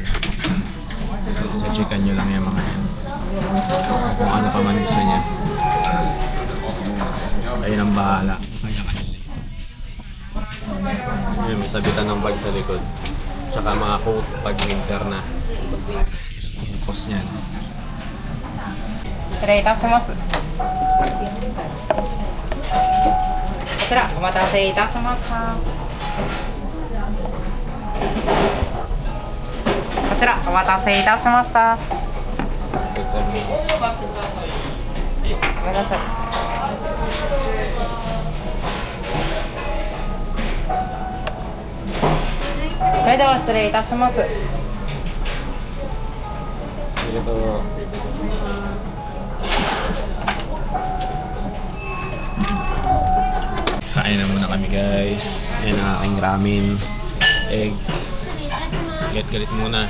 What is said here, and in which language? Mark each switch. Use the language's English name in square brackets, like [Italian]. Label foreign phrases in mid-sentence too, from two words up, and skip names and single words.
[Filipino] Sa chicken nyo lang yung mga yan. Kung ano pa man gusto niya. Kayo nang bahala. Kanya-kanya. Yun, may sabitan ng bag sa likod. Tsaka mga coat pag winter na. Tapos yan. [Japanese] 失礼いたします。こちらお待たせいたしました。こちらお待たせいたしました。ごめんなさい。それでは失礼いたします。 [Filipino] Ito. Kain na muna kami guys. Ayan ang aking ramen. Egg. Galit muna.